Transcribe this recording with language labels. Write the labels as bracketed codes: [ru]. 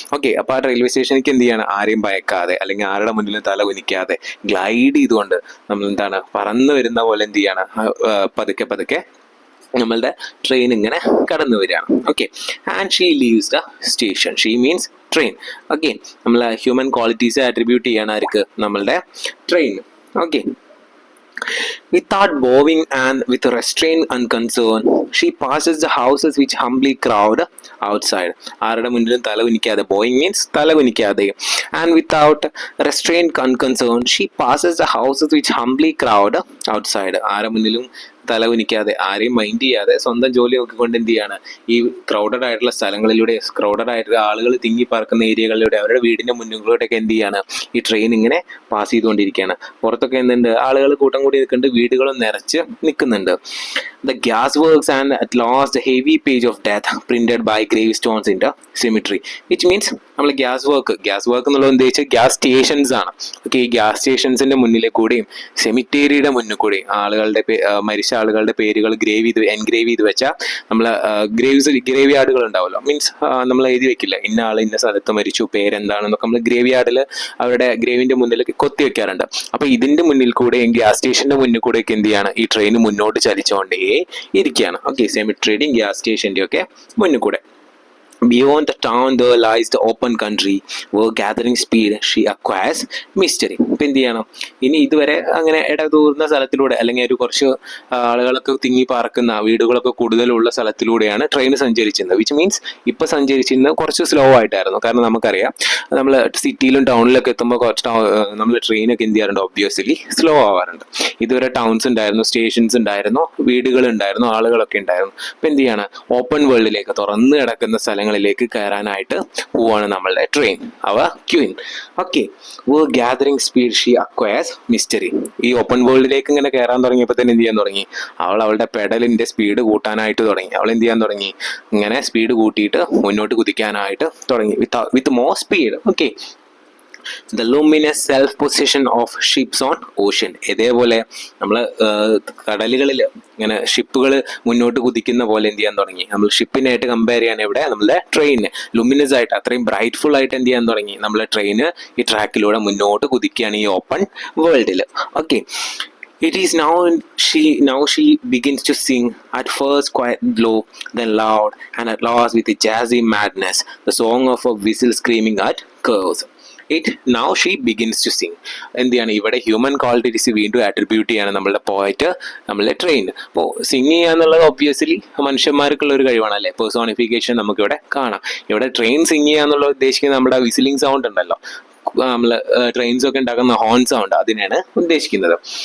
[ml] Okay, അപ്പൊ ആ railway സ്റ്റേഷനിലേക്ക് എന്ത് ചെയ്യാണ്, ആരെയും ഭയക്കാതെ അല്ലെങ്കിൽ ആരുടെ മുന്നിലും തല ഉനിക്കാതെ ഗ്ലൈഡ് ചെയ്തുകൊണ്ട് നമ്മൾ എന്താണ്, പറന്നു വരുന്ന പോലെ എന്ത് ചെയ്യാണ്, പതുക്കെ പതുക്കെ നമ്മളുടെ ട്രെയിൻ ഇങ്ങനെ കടന്നു വരികയാണ്. [en] Okay, and she leaves the station. She means train. [ml] Okay, നമ്മൾ ഹ്യൂമൻ ക്വാളിറ്റീസ് അട്രിബ്യൂട്ട് ചെയ്യാണ് ആർക്ക്, നമ്മളുടെ train. [en] Okay, without bowing and with restrained unconcern, she passes the houses which humbly crowd outside. [ml] ആരുടെ മുന്നിലും തല കുനിക്കാതെ, [en] Bowing means തല കുനിക്കാതെ, and without restrained unconcern, she passes the houses which humbly crowd outside. [ml] ആരുടെ മുന്നിലും തല കുനിക്കാതെ, ആരെയും മൈൻഡ് ചെയ്യാതെ സ്വന്തം ജോലി നോക്കിക്കൊണ്ട് എന്ത് ചെയ്യാണ്, ഈ ക്രൗഡഡ് ആയിട്ടുള്ള സ്ഥലങ്ങളിലൂടെ, ക്രൗഡഡ് ആയിട്ടുള്ള ആളുകൾ തിങ്ങി പറക്കുന്ന ഏരിയകളിലൂടെ, അവരുടെ വീടിന്റെ മുന്നിലൂടെയൊക്കെ എന്ത് ചെയ്യാണ്, ഈ ട്രെയിൻ ഇങ്ങനെ പാസ് ചെയ്തുകൊണ്ടിരിക്കുകയാണ്. പുറത്തൊക്കെ എന്തുണ്ട്, ആളുകൾ കൂട്ടം കൂടി നിൽക്കുന്നുണ്ട്, വീടുകളും നിറച്ച് നിൽക്കുന്നുണ്ട്. [en] The gas works and at last the heavy page of death printed by gravestones in the cemetery, which means [ml] നമ്മൾ ഗ്യാസ് വർക്ക് എന്നുള്ളത് ഉദ്ദേശിച്ച് ഗ്യാസ് സ്റ്റേഷൻസ് ആണ്. ഓക്കെ, ഈ ഗ്യാസ് സ്റ്റേഷൻസിന്റെ മുന്നിലെ കൂടെയും സെമിറ്റേരിയുടെ മുന്നിൽ കൂടെയും ആളുകളുടെ മരിച്ച ആളുകളുടെ പേരുകൾ എൻഗ്രേവ് ചെയ്ത് വെച്ചാൽ നമ്മൾ ഗ്രേവ് യാർഡുകൾ ഉണ്ടാവുമല്ലോ, മീൻസ് നമ്മൾ എഴുതി വെക്കില്ല, ഇന്ന ആൾ ഇന്ന സ്ഥലത്ത് മരിച്ചു, പേരെന്താണെന്നൊക്കെ നമ്മൾ ഗ്രേവ് യാർഡിൽ അവരുടെ ഗ്രേവിന്റെ മുന്നിൽ കൊത്തി വെക്കാറുണ്ട്. അപ്പൊ ഇതിന്റെ മുന്നിൽ കൂടെയും ഗ്യാസ് സ്റ്റേഷന്റെ മുന്നിൽ കൂടെയൊക്കെ എന്ത് ചെയ്യാണ്, ഈ ട്രെയിൻ മുന്നോട്ട് ചലിച്ചുകൊണ്ടേ ഇരിക്കുകയാണ്. ഓക്കെ, സെമിട്രിയുടെയും ഗ്യാസ് സ്റ്റേഷന്റെയും ഒക്കെ മുന്നിൽ കൂടെ. [en] Beyond the town there lies the open country where gathering speed she acquires mystery. [ml] ഇപ്പം എന്ത് ചെയ്യണം, ഇനി ഇതുവരെ അങ്ങനെ ഇടതൂർന്ന സ്ഥലത്തിലൂടെ അല്ലെങ്കിൽ ഒരു കുറച്ച് ആളുകളൊക്കെ തിങ്ങി പാർക്കുന്ന വീടുകളൊക്കെ കൂടുതലുള്ള സ്ഥലത്തിലൂടെയാണ് ട്രെയിൻ സഞ്ചരിച്ചിരുന്നത്. വിച്ച് മീൻസ് ഇപ്പൊ സഞ്ചരിച്ചിരുന്നത് കുറച്ച് സ്ലോ ആയിട്ടായിരുന്നു. കാരണം നമുക്കറിയാം, നമ്മൾ സിറ്റിയിലും ടൗണിലൊക്കെ എത്തുമ്പോൾ കുറച്ച് നമ്മൾ ട്രെയിനൊക്കെ എന്ത് ചെയ്യാറുണ്ട്, ഒബ്വിയസ്ലി സ്ലോ ആവാറുണ്ട്. ഇതുവരെ ടൗൺസ് ഉണ്ടായിരുന്നു, സ്റ്റേഷൻസ് ഉണ്ടായിരുന്നു, വീടുകൾ ഉണ്ടായിരുന്നു, ആളുകളൊക്കെ ഉണ്ടായിരുന്നു. ഇപ്പൊ എന്ത് ചെയ്യാണ്, ഓപ്പൺ വേൾഡിലേക്ക്, തുറന്നു കിടക്കുന്ന സ്ഥലങ്ങളിലേക്ക് കയറാനായിട്ട് പോവാണ് നമ്മളുടെ ട്രെയിൻ, അവ Queen. [en] Okay, gathering speed she acquires mystery. [ml] ഈ ഓപ്പൺ വേൾഡിലേക്ക് ഇങ്ങനെ കയറാൻ തുടങ്ങിയപ്പോൾ തന്നെ എന്ത് ചെയ്യാൻ തുടങ്ങി, അവളുടെ പെഡലിന്റെ സ്പീഡ് കൂട്ടാനായിട്ട് തുടങ്ങി. അവൾ എന്ത് ചെയ്യാൻ തുടങ്ങി, ഇങ്ങനെ സ്പീഡ് കൂട്ടിയിട്ട് മുന്നോട്ട് കുതിക്കാനായിട്ട് തുടങ്ങി, [en] With more speed. Okay, the luminous self-possession of ships on ocean. [ml] ഇതേപോലെ നമ്മൾ കടലുകളിൽ ഇങ്ങനെ ഷിപ്പുകൾ മുന്നോട്ട് കുതിക്കുന്ന പോലെ എന്ത് ചെയ്യാൻ തുടങ്ങി, നമ്മൾ ഷിപ്പിനായിട്ട് കമ്പയർ ചെയ്യാൻ ഇവിടെ നമ്മളുടെ ട്രെയിന് ലുമിനസ് ആയിട്ട്, അത്രയും ബ്രൈറ്റ്ഫുൾ ആയിട്ട് എന്ത് ചെയ്യാൻ തുടങ്ങി, നമ്മളെ ട്രെയിന് ഈ ട്രാക്കിലൂടെ മുന്നോട്ട് കുതിക്കുകയാണ് ഈ ഓപ്പൺ വേൾഡിൽ. [en] Okay, it is now she begins to sing, at first quite low, then loud, and at last with a jazzy madness, the song of a whistle screaming at curves. Now she begins to sing. [ml] എന്ത് ചെയ്യാണ്, ഇവിടെ human qualities വീണ്ടും attribute ചെയ്യാണ് നമ്മളുടെ point, നമ്മളുടെ train. അപ്പോൾ സിംഗ് ചെയ്യുക എന്നുള്ളത് ഒബ്വിയസ്ലി മനുഷ്യന്മാർക്കുള്ള ഒരു കഴിവാണ് അല്ലേ, പേഴ്സോണിഫിക്കേഷൻ നമുക്കിവിടെ കാണാം. ഇവിടെ ട്രെയിൻ സിംഗ് ചെയ്യുക എന്നുള്ളത് ഉദ്ദേശിക്കുന്നത് നമ്മുടെ വിസിലിംഗ് സൗണ്ട് ഉണ്ടല്ലോ, നമ്മൾ ട്രെയിൻസ് ഒക്കെ ഉണ്ടാക്കുന്ന ഹോൺ സൗണ്ട്, അതിനാണ് ഉദ്ദേശിക്കുന്നത്.